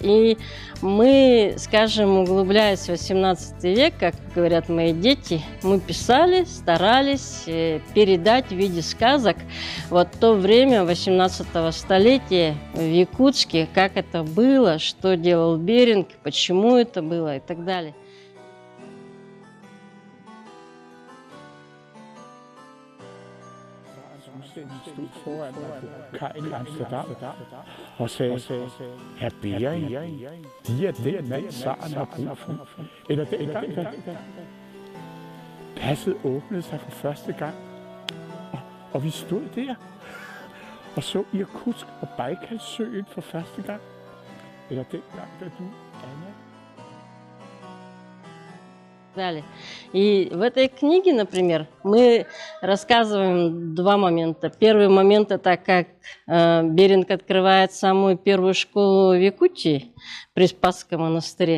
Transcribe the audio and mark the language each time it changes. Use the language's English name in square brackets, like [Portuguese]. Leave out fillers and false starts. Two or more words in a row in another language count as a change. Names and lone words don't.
[Russian] И мы, скажем, углубляясь в 18 век, как говорят мои дети, мы писали, старались передать в виде сказок вот то время 18 столетия в Якутске, как это было, что делал Беринг, почему это было и так далее. [Danish] Stod foran kajen i Amsterdam og sagde, Herr Bering, de er den mand, tsaren har brug for. Eller dengang, da passet åbnede sig for første gang, og vi stod der og så Irkutsk og Bajkalsøen for første gang. Eller dengang, da du, Anna. [Russian] Далее. И в этой книге, например, мы рассказываем два момента. Первый момент – это как Беринг открывает самую первую школу в Якутии при Спасском монастыре.